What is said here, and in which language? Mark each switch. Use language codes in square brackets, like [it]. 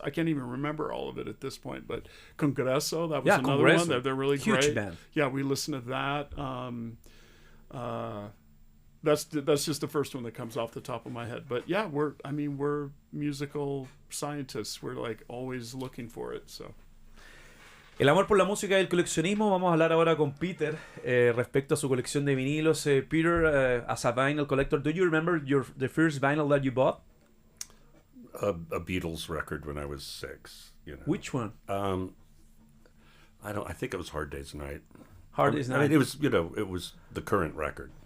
[en] I can't even remember all of it at this point, but Conversa, that was another one. They're really huge great. Band. Yeah, we listened to that. That's just the first one that comes off the top of my head. But yeah, we're musical scientists. We're like always looking for it. So. [es] El amor por la música y el coleccionismo. Vamos a hablar ahora con Peter respecto a su colección de vinilos. [en] Peter, as a vinyl collector, do you remember the first vinyl that you bought? A Beatles record when I was 6. Which one? I think it was Hard Day's Night. Hard Day's Night. I mean, it was the current record.